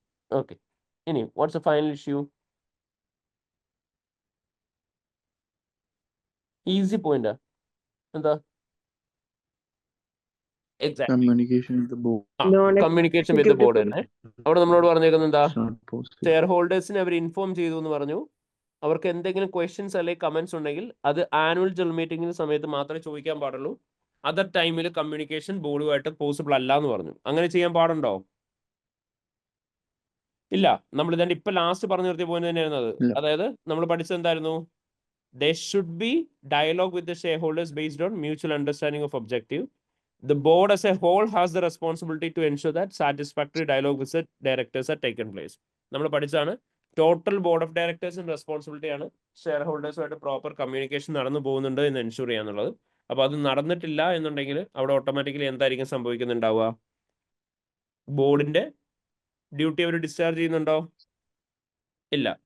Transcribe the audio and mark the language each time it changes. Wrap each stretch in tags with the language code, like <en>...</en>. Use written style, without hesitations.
<en>Okay. Anyway, what's the final issue? Easy point. Enda? Exactly. Communication with the board. Communication with the board തന്നെ.</en> <ml>അവിടെ നമ്മളോട് പറഞ്ഞേക്കുന്നത് എന്താ?</ml> <en>It's not possible.</en> <ml>Share ഹോൾഡേഴ്സിനെ our inform ചെയ്തു എന്ന് പറഞ്ഞു. അവർക്ക് എന്തെങ്കിലും ക്വസ്റ്റ്യൻസ് അല്ലെങ്കിൽ കമന്റ്സ് ഉണ്ടെങ്കിൽ അത് ആനുവൽ ജനറൽ മീറ്റിംഗിന്റെ സമയത്ത് മാത്രമേ ചോദിക്കാൻ പാടുള്ളൂ. അതർ ടൈമിൽ കമ്മ്യൂണിക്കേഷൻ ബോർഡുമായിട്ട് പോസിബിൾ അല്ല എന്ന് പറഞ്ഞു. അങ്ങനെ ചെയ്യാൻ പാടുണ്ടോ? ഇല്ല. നമ്മൾ ഇതാണ്ട് ഇപ്പൊ ലാസ്റ്റ് പറഞ്ഞു നിർത്തിയ പോയിന്റ് തന്നെയായിരുന്നു അത്. അതായത് നമ്മൾ പഠിച്ചത് എന്തായിരുന്നു?</ml> <en>There should be dialogue with the shareholders based on mutual understanding of objective. The board as a whole has the responsibility to ensure that satisfactory dialogue with the directors are taken place.</en> <ml>നമ്മൾ പഠിച്ചതാണ് total board of ഡയറക്ടേഴ്സിന്റെ responsibility ആണ് share ഹോൾഡേഴ്സുമായിട്ട് proper communication നടന്നു പോകുന്നുണ്ട് എന്ന് ensure ചെയ്യാന്നുള്ളത്. അപ്പോൾ അത് നടന്നിട്ടില്ല എന്നുണ്ടെങ്കിൽ അവിടെ ഓട്ടോമാറ്റിക്കലി എന്തായിരിക്കും സംഭവിക്കുന്നുണ്ടാവുക? ബോർഡിന്റെ ഡ്യൂട്ടി അവർ ഡിസ്ചാർജ് ചെയ്യുന്നുണ്ടോ? ഇല്ല.</ml>